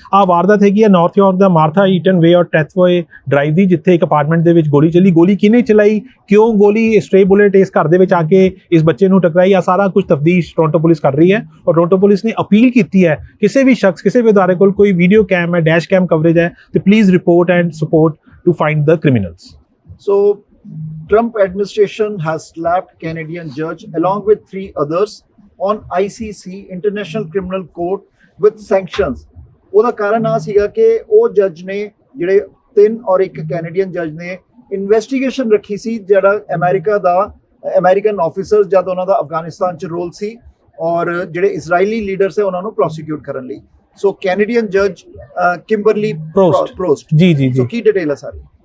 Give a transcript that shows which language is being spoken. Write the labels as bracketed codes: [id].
[pa] ਆਹ ਵਾਰਦਾਤ ਹੈਗੀ ਹੈ ਨਾਰਥ ਯਾਰਕ ਦਾ ਮਾਰਥਾ ਈਟਨ ਵੇ ਔਰ ਟੈਥਵੇ ਡਰਾਈਵ ਦੀ, ਜਿੱਥੇ ਇੱਕ ਅਪਾਰਟਮੈਂਟ ਦੇ ਵਿੱਚ ਗੋਲੀ ਚੱਲੀ। ਗੋਲੀ ਕਿਹਨੇ ਚਲਾਈ, ਕਿਉਂ ਗੋਲੀ, ਸਟ੍ਰੇ ਬੁਲੇਟ ਇਸ ਘਰ ਦੇ ਵਿੱਚ ਆ ਕੇ ਇਸ ਬੱਚੇ ਨੂੰ ਟਕਰਾਈ, ਆ ਸਾਰਾ ਕੁਝ ਤਫਤੀਸ਼ ਟੋਰਾਂਟੋ ਪੁਲਿਸ ਕਰ ਰਹੀ ਹੈ। ਔਰ ਟੋਰਾਂਟੋ ਪੁਲਿਸ ਨੇ ਅਪੀਲ ਕੀਤੀ ਹੈ ਕਿਸੇ ਵੀ ਸ਼ਖਸ, ਕਿਸੇ ਵੀ ਅਦਾਰੇ ਕੋਲ ਕੋਈ ਵੀਡੀਓ ਕੈਮ ਹੈ, ਡੈਸ਼ ਕੈਮ ਕਵਰੇਜ ਹੈ, ਤੇ [en] Please report and support to find the criminals. So Trump administration has slapped Canadian judge along with 3 others on ICC International Criminal Court with sanctions। [pa] ਉਹਦਾ ਕਾਰਨ ਆ ਸੀਗਾ ਕਿ ਉਹ ਜੱਜ ਨੇ, ਜਿਹੜੇ 3 ਔਰ 1 ਕੈਨੇਡੀਅਨ ਜੱਜ ਨੇ, ਇਨਵੈਸਟੀਗੇਸ਼ਨ ਰੱਖੀ ਸੀ ਜਿਹੜਾ ਅਮਰੀਕਾ ਦਾ ਅਮਰੀਕਨ ਆਫੀਸਰਸ ਜਦ ਉਹਨਾਂ ਦਾ ਅਫਗਾਨਿਸਤਾਨ 'ਚ ਰੋਲ ਸੀ, ਔਰ ਜਿਹੜੇ ਇਜ਼ਰਾਈਲੀ ਲੀਡਰਸ ਹੈ ਉਹਨਾਂ ਨੂੰ ਪ੍ਰੋਸੀਕਿਊਟ ਕਰਨ ਲਈ। ਸੋ ਕੈਨੇਡੀਅਨ ਜੱਜ ਕਿੰਬਰਲੀ ਪ੍ਰੋਸਟ ਜੀ ਸੋ ਕੀ ਡਿਟੇਲ ਹੈ ਸਾਰੀ?